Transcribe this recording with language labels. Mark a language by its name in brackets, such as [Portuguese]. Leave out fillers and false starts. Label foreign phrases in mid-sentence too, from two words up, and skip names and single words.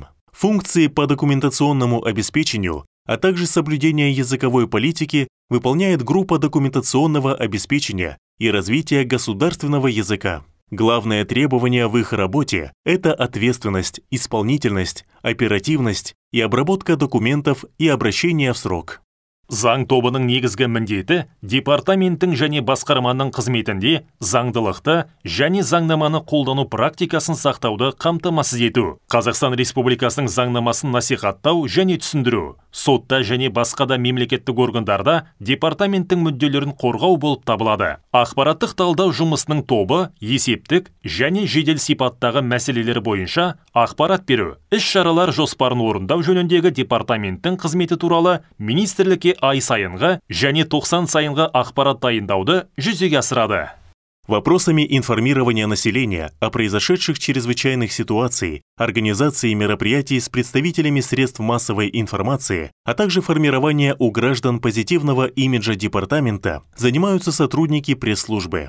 [Russian] Функции по документационному обеспечению, а также соблюдение языковой политики выполняет группа документационного обеспечения и развития государственного языка. Главное требование в их работе – это ответственность, исполнительность, оперативность и обработка документов и обращение в срок. [Kazakh] Заң тобының негізгі міндеті департаменттің және басқарманың қызметінде заңдылықты және заңнаманы қолдану практикасын сақтауды қамтамасыз ету. Қазақстан Республикасының заңнамасын насихаттау және түсіндіру. Сотта және басқа да мемлекеттік органдарда департаменттің мүдделерін қорғау болып табылады. Ақпараттық талдау жұмысының тобы есептік және жедел сипаттағы мәселелер бойынша ақпарат беру, іс-шаралар жоспарын орындау жөніндегі департаменттің қызметі туралы министрлікке ай сайынғы және 90 сайынғы ақпарат дайындауды жүзеге асырады. [Russian] Вопросами информирования населения о произошедших чрезвычайных ситуациях, организации мероприятий с представителями средств массовой информации, а также формирования у граждан позитивного имиджа департамента занимаются сотрудники пресс-службы.